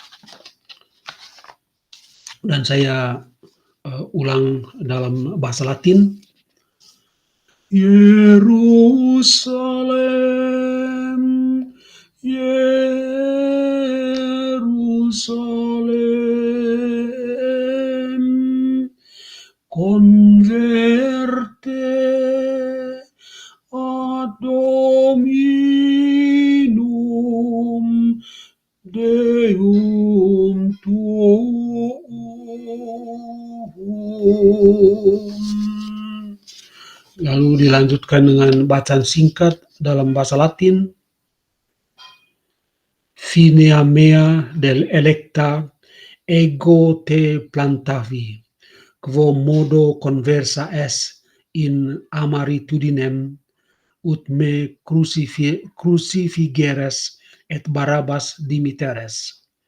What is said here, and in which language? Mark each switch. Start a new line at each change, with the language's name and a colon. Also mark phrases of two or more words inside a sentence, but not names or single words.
Indonesian: Dan saya ulang dalam bahasa Latin.
Latin: Yerusalem, Yerusalem, converte ad dominum Deum tuum.
Indonesian: Lalu dilanjutkan dengan bacaan singkat dalam bahasa Latin.
Latin: Finea mea del electa ego te plantavi, quo modo conversa es in amaritudinem, ut me crucifigeres et Barabbas dimiteres.